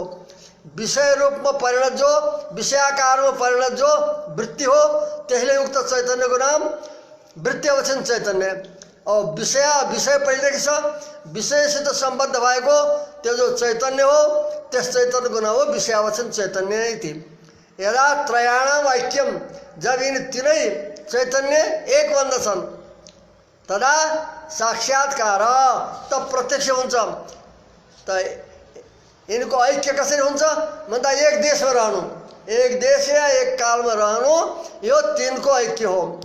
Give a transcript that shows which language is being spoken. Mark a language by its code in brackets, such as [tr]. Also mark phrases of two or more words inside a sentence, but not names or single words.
[ne] विषय रूपमा परिणत जो, विषयाकारमा परिणत जो वृत्ति हो त्यसले युक्त चैतन्यको नाम वृत्ति अवच्छिन्न चैतन्य। और विषय पहिलेदेखि छ, विषयसित सम्बद्ध भएको त्यो जो चैतन्य हो त्यस चैतन्यको नाम हो विषय अवच्छिन्न चैतन्य इति। [sa] यदा त्रयाणाम ऐक्यम, [ne] जब यिनी तीनै चैतन्य एक बन्दछन् [sa] तदा साक्षात्कार [ne] तब प्रत्यक्ष हुन्छ। त यिनको ऐक्य कसरी हुन्छ भन्दा एक देशमा रहनु, एक देश या एक कालमा रहनु, यो तीनको ऐक्य हो।